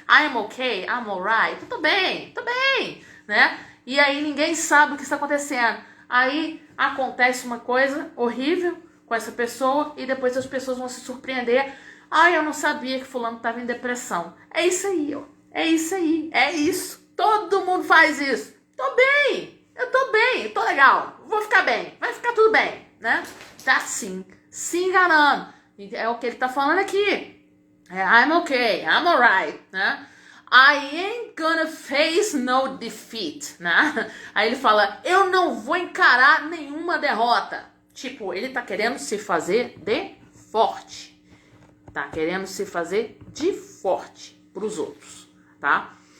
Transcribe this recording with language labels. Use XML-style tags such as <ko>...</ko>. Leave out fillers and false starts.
<en>I'm okay, I'm alright,</en> <pt>tô bem, né? E aí ninguém sabe o que está acontecendo. Aí acontece uma coisa horrível com essa pessoa e depois as pessoas vão se surpreender. Eu não sabia que fulano estava em depressão. É isso aí, ó. É isso aí, é isso. Todo mundo faz isso. Eu tô bem, tô legal, vou ficar bem, vai ficar tudo bem, né? Tá assim, se enganando. É o que ele tá falando aqui.</pt> <en>I'm okay, I'm alright, né? I ain't gonna face no defeat, né?</en> <pt>Aí ele fala, eu não vou encarar nenhuma derrota. Tipo, ele tá querendo se fazer de forte. Tá querendo se fazer de forte pros outros, tá?</pt>